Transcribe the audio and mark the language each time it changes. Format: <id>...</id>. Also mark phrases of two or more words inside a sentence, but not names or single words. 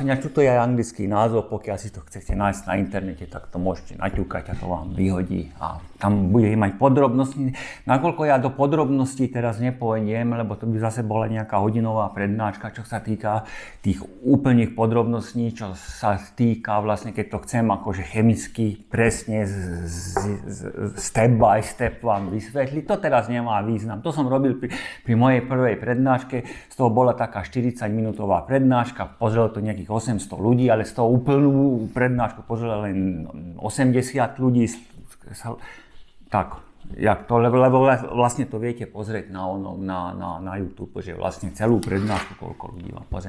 <sk>Tuto je aj anglický názov, pokiaľ si to chcete nájsť na internete, tak to môžete naťukať a to vám vyhodí. A tam bude mať podrobnosti. Nakoľko ja do podrobností teraz nepôjdem, lebo to by zase bola nejaká hodinová prednáška, čo sa týka tých úplných podrobností, čo sa týka vlastne, keď to chcem akože chemicky presne</sk> <en>step by step</en> <sk>vám vysvetliť. To teraz nemá význam. To som robil pri mojej prvej prednáške. Z toho bola taká 40-minútová prednáška. Pozrelo to nejakých 800 ľudí, ale z toho úplnú prednášku pozrelo len 80 ľudí. Tak, lebo vlastne to viete pozrieť na YouTube, že vlastne celú prednášku, koľko ľudí vám pozrie.</sk>